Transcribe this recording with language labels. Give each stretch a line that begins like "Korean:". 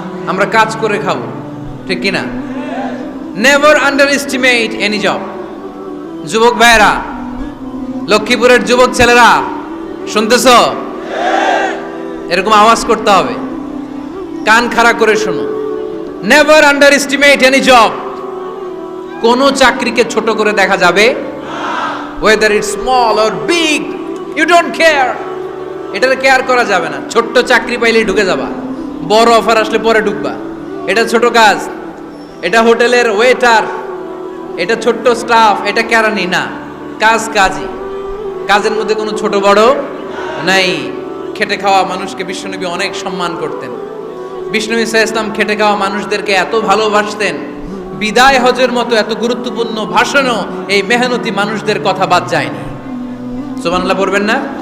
Bangla: আমরা কাজ করে খাবো, ঠিক কিনা?
English: Never underestimate any job.
Bangla: যুবক ভাইয়েরা, লক্ষ্মীপুরের যুবক ছেলেরা শুনতেছ? এরকম আওয়াজ করতে হবে, কান খাড়া করে শোনো।
English: Never underestimate any job.
Bangla: কোনো চাকরিকে ছোট করে দেখা যাবে,
English: whether it's small or big, you don't care.
Bangla: এটার কেয়ার করা যাবে না। ছোট্ট চাকরি পাইলেই ঢুকে যাবা, বড় অফার আসলে পরে ঢুকবা। এটা ছোট কাজ, এটা হোটেলের ওয়েটার, এটা ছোট্ট স্টাফ, এটা কেরানি না। কাজ কাজই, কাজের মধ্যে কোনো ছোট বড় নাই। খেটে খাওয়া মানুষকে বিশ্বনবী অনেক সম্মান করতেন। বিশ্বনবী
Arabic: সাল্লাল্লাহু আলাইহি ওয়াসাল্লাম
Bangla: খেটে খাওয়া মানুষদেরকে এত ভালোবাসতেন, বিদায় হজের মতো এত গুরুত্বপূর্ণ ভাষণও এই মেহনতি মানুষদের কথা বাদ যায়নি। সুবহানাল্লাহ পড়বেন না?